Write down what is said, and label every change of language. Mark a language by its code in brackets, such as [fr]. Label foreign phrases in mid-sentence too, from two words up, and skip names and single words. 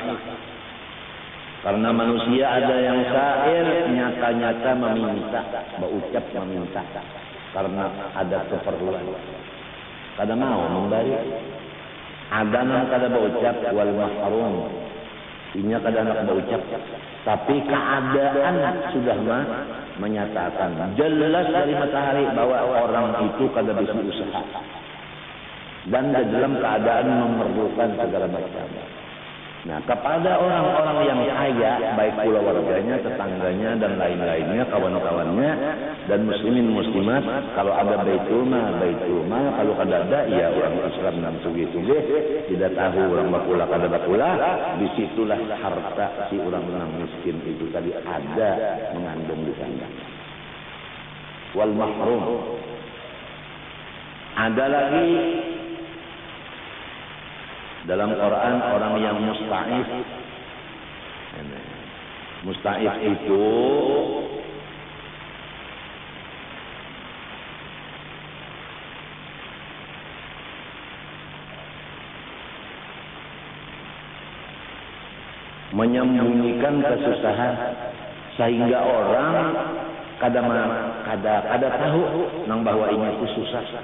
[id] Karena manusia ada yang sa'il, nyata-nyata meminta, berucap meminta. Karena ada keperluan. Kada mau memberi. Ada yang kada berucap [ar] والمحروم. [bjn] Inya kada nak berucap. [id] Tapi keadaan sudah menyatakan. Jelas dari matahari bahwa orang itu kada bisa usaha. Dan dalam keadaan memerlukan segala macam. Nah, kepada orang-orang yang kaya, baik pula warganya, tetangganya, dan lain-lainnya, kawan-kawannya, dan muslimin muslimat, kalau ada baitul mal, kalau kada ada, ya orang Islam dan sugi-sugi, tidak tahu orang bakula kada bakula, disitulah harta si orang-orang miskin itu tadi ada mengandung di sana. [ar] والمحروم. [id] Ada lagi dalam Quran orang yang musta'if. Musta'if itu menyembunyikan kesusahan sehingga orang kada tahu nang bahwa ini susah.